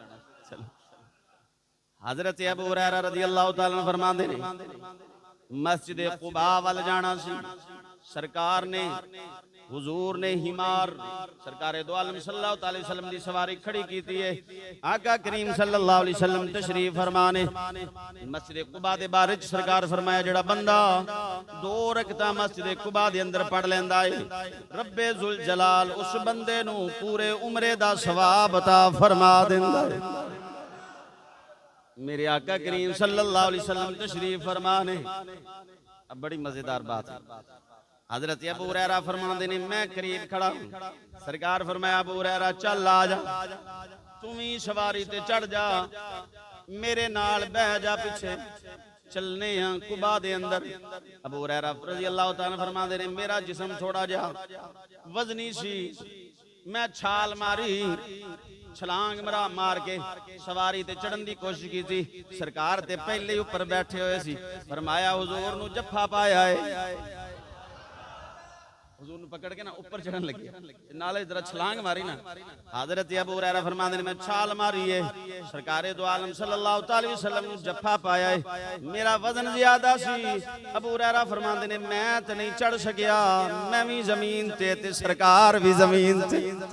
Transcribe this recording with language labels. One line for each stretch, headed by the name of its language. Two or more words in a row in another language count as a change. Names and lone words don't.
Punjabi: حضرت ابو ہریرہ
Arabic: رضی اللہ تعالیٰ
Punjabi: فرما دے مسجد قباء وال جانا سی سرکار نے حضور نے ہمار سرکار دو عالم
Arabic: صلی اللہ علیہ وسلم
Punjabi: دی سواری کھڑی کیتی ہے آقا کریم
Arabic: صلی اللہ علیہ وسلم
Punjabi: تشریف فرمانے مسجد قباء دے بارج سرکار فرمایا جڑا بندہ 2 رکعتاں مسجد قباء دے اندر پڑھ لیندا ہے رب ذوالجلال اس بندے نو پورے عمرے دا ثواب عطا فرما دیندا ہے میرے آقا کریم
Arabic: صلی اللہ علیہ وسلم
Punjabi: تشریف فرمانے
Urdu: اب بڑی مزیدار بات ہے
Punjabi: حضرت ابو ہریرہ فرماندے نے میں قریب کھڑا ہوں سرکار فرمایا ابو ہریرہ چل آ جا تم ہی سواری تے چڑھ جا میرے نال بہ جا پیچھے چلنے ہیں قباء دے اندر ابو ہریرہ
Arabic: رضی اللہ تعالیٰ
Punjabi: فرماندے نے میرا جسم تھوڑا جا وزنی سی میں چھال ماری چھلانگ مرا مار کے سواری تے چڑھن دی کوشش کی تھی سرکار تے پہلے اوپر بیٹھے ہوئے سی فرمایا حضور نو جفا پایا ہے حضور نو پکڑ کے نا اوپر چڑھن لگی نالے ذرا چھلانگ ماری نا حضرت ابو ہریرہ فرماندے نے میں چھال ماری ہے سرکار دو عالم
Arabic: صلی اللہ علیہ وسلم
Punjabi: نے جفا پایا ہے میرا وزن زیادہ سی ابو ہریرہ فرماندے نے میں تے نہیں چڑھ سکیا میں بھی زمین تے سرکار بھی زمین تے